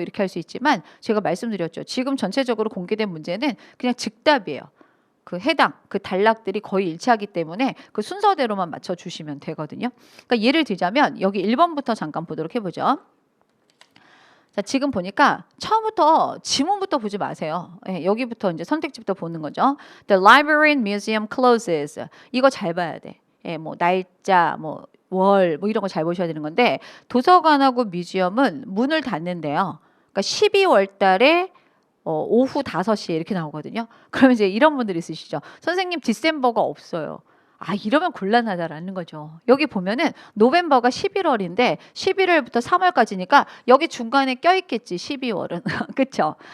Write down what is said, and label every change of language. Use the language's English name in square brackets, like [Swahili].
[Korean] 이렇게 할 수 있지만 제가 말씀드렸죠. 지금 전체적으로 공개된 문제는 그냥 즉답이에요. 그 해당, 그 단락들이 거의 일치하기 때문에 그 순서대로만 맞춰주시면 되거든요. 그러니까 예를 들자면 여기 1번부터 잠깐 보도록 해보죠. 자, 지금 보니까 처음부터 지문부터 보지 마세요. 예, 여기부터 이제 선택지부터 보는 거죠. [English] The library and museum closes. [Korean] 이거 잘 봐야 돼. 예, 뭐 날짜, 뭐 월, 뭐 이런 거 잘 보셔야 되는 건데 도서관하고 뮤지엄은 문을 닫는데요. 그러니까 12월 달에 오후 5시에 이렇게 나오거든요. 그러면 이제 이런 분들이 있으시죠. 선생님 디셈버가 없어요. 이러면 곤란하다라는 거죠. 여기 보면은 노벰버가 11월인데 11월부터 3월까지니까 여기 중간에 껴있겠지 12월은. 그쵸?